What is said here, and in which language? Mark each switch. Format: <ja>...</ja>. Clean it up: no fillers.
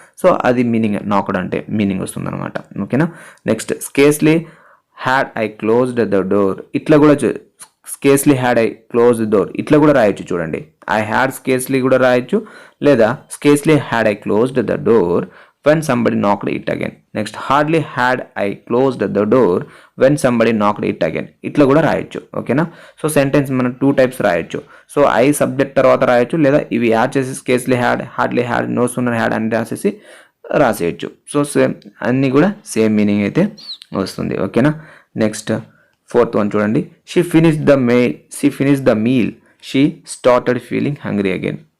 <te>So అది meaning, knocked అంటే meaning వస్తుంది అనమాట. ఓకేనా?</te> <en>Next scarcely had I closed the door.</en> <te>ఇట్లా కూడా</te> <en>scarcely had I close door</en> <te>ఇట్లా కూడా రాయొచ్చు. చూడండి,</te> <en>I had scarcely</en> <te>కూడా రాయొచ్చు, లేదా</te> <en>Scarcely had I closed the door when somebody knocked it again. Next, hardly had I closed the door when somebody knocked it again.</en> <te>ఇట్లా కూడా రాయొచ్చు. ఓకేనా? సో సెంటెన్స్ మనం 2 టైప్స్ రాయొచ్చు. సో ఐ సబ్జెక్ట్ తర్వాత రాయొచ్చు, లేదా ఇవి యాడ్ చేసి scarcely had, hardly had, no sooner had అని రాసేసి రాసేయచ్చు. సో సేమ్ అన్నీ కూడా సేమ్ మీనింగ్ అయితే వస్తుంది. ఓకేనా?</te> <en>next 4th one</en> <te>చూడండి,</te> <en>She finished the meal she started feeling hungry again.</en>